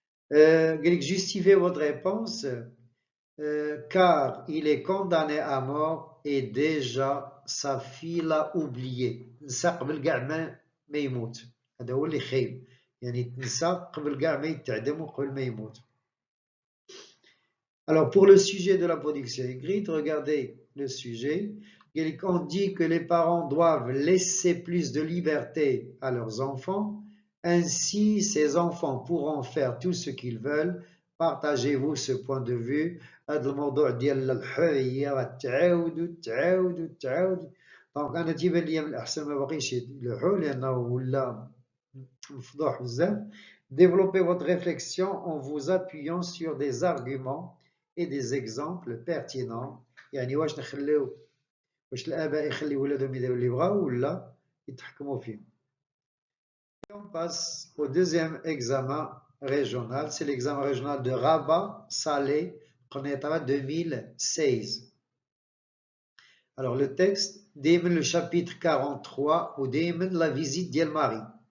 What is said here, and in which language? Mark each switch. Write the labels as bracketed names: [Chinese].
[French] Justifiez votre réponse. Car il est condamné à mort et déjà sa fille l'a oublié. [Arabic] نسى قبل كاع ما يموت. هذا هو اللي خايب. يعني تنسى قبل كاع ما يتعدم وقبل ما يموت. [French] Alors pour le sujet de la production écrite, regardez le sujet. On dit que les parents doivent laisser plus de liberté à leurs enfants. Ainsi, ces enfants pourront faire tout ce qu'ils veulent. Partagez-vous ce point de vue. [Arabic] هذا الموضوع ديال الحرية تعاودوا دونك انا تيبان لي من الاحسن ما باقيش يلوحوا لانه ولا مفضوح بزاف. [French] Développez votre réflexion en vous appuyant sur des arguments et des exemples pertinents. [Arabic] يعني واش نخليو واش الاباء يخليو ولادهم يديروا اللي بغاو ولا يتحكموا فيهم. [French] On passe au deuxième examen régional, c'est l'examen régional de Rabat Salé Qonetara 2016. Alors le texte, Démen le chapitre 43 ou Démen la visite d'El Marie.